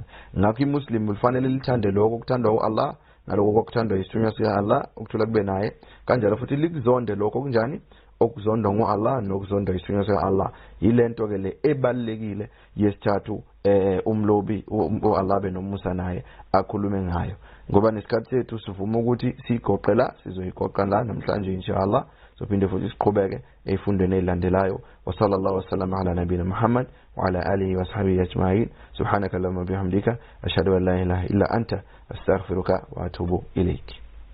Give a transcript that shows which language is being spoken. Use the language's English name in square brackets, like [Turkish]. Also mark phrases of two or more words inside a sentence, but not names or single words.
[Zulu] Ngakho iMuslim ufanele lithande lokho okuthandwa uAllah nalokho okuthandwa yisithunywa sikaAllah ukuthola kube naye, kanjalo futhi likuzonde lokho kunjani okuzondwa ngoAllah nokuzondwa yisithunywa sikaAllah. Yilento ke le ebalekile yesithathu umlobi uAllah benomusa naye akhulume ngayo, ngoba nesikhathi sethu sivuma ukuthi sigoqe la sizoyigoqa la namhlanje inshallah. Sophinde futhi siqhubeke efundweni ezilandelayo. [Arabic] وصلى الله وسلم على نبينا محمد وعلى آله وصحبه أجمعين. سبحانك اللهم وبحمدك أشهد أن لا إله إلا أنت أستغفرك وأتوب إليك.